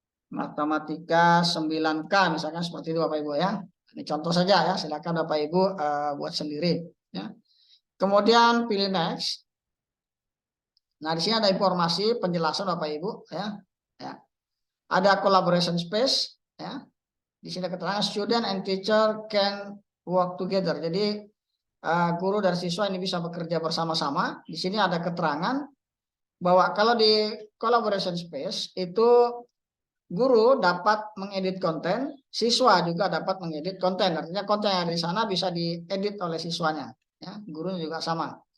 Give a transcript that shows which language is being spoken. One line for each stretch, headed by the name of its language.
Indonesian: Matematika 9K misalkan seperti itu Bapak Ibu ya. Ini contoh saja ya, silakan Bapak Ibu buat sendiri ya. Kemudian pilih next. Nah, di sini ada informasi penjelasan Bapak Ibu ya. Ya. Ada collaboration space ya. Di sini keterangan
English: student and teacher can work together.
Indonesian: Jadi guru dan siswa ini bisa bekerja bersama-sama. Di sini ada keterangan bahwa kalau di collaboration space itu guru dapat mengedit konten, siswa juga dapat mengedit konten. Artinya konten yang ada di sana bisa diedit oleh siswanya. Ya, gurunya juga sama.